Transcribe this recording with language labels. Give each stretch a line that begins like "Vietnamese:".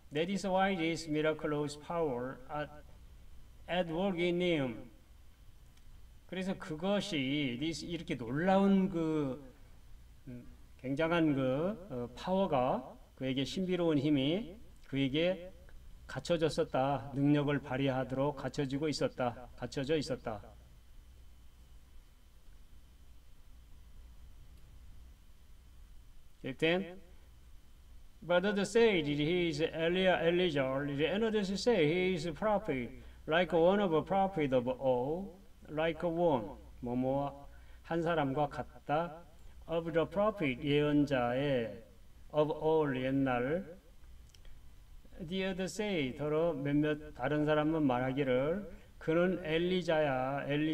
English: That is why this miraculous power at work in him.
Korean: 그래서 그것이 이렇게 놀라운 굉장한 파워가 그에게 신비로운 힘이 그에게 갖춰졌었다. 능력을 발휘하도록 갖춰져 있었다.
English: Then, but others say he is Elijah, and others say he is a prophet, like one of a prophet of all, like one,
Korean: 한 사람과 같다.
English: Of the prophet,
Korean: 예언자의,
English: of all,
Korean: 옛날.
English: The other say,
Korean: 더러 몇몇 다른 사람은 말하기를 그는 엘리자.